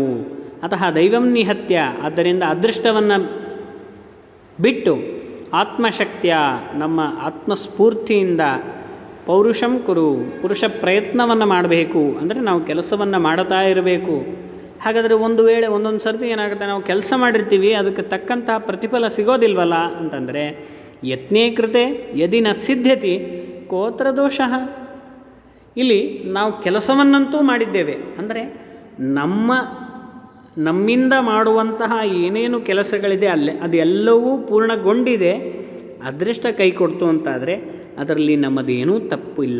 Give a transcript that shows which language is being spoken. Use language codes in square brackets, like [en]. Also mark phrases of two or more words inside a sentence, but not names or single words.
[sa] ಅತಃ ದೈವಂ ನಿಹತ್ಯ, [kn] ಆದ್ದರಿಂದ ಅದೃಷ್ಟವನ್ನು ಬಿಟ್ಟು ಆತ್ಮಶಕ್ತಿಯ, ನಮ್ಮ ಆತ್ಮಸ್ಫೂರ್ತಿಯಿಂದ [sa] ಪೌರುಷಂ ಕುರು, [kn] ಪುರುಷ ಪ್ರಯತ್ನವನ್ನು ಮಾಡಬೇಕು. ಅಂದರೆ ನಾವು ಕೆಲಸವನ್ನು ಮಾಡ್ತಾ ಇರಬೇಕು. ಹಾಗಾದರೆ ಒಂದು ವೇಳೆ ಒಂದೊಂದು ಸರ್ತಿ ಏನಾಗುತ್ತೆ, ನಾವು ಕೆಲಸ ಮಾಡಿರ್ತೀವಿ, ಅದಕ್ಕೆ ತಕ್ಕಂತಹ ಪ್ರತಿಫಲ ಸಿಗೋದಿಲ್ವಲ್ಲ ಅಂತಂದರೆ [sa] ಯತ್ನೇ ಕೃತೆ ಯದಿ ನ ಸಿದ್ಧತಿ ಕೋತ್ರ ದೋಷಃ. [kn] ಇಲ್ಲಿ ನಾವು ಕೆಲಸವನ್ನಂತೂ ಮಾಡಿದ್ದೇವೆ, ಅಂದರೆ ನಮ್ಮಿಂದ ಮಾಡುವಂತಹ ಏನೇನು ಕೆಲಸಗಳಿದೆ ಅದೆಲ್ಲವೂ ಪೂರ್ಣಗೊಂಡಿದೆ, ಅದೃಷ್ಟ ಕೈ ಕೊಡ್ತು ಅಂತಾದರೆ ಅದರಲ್ಲಿ ನಮ್ಮದೇನೂ ತಪ್ಪು ಇಲ್ಲ.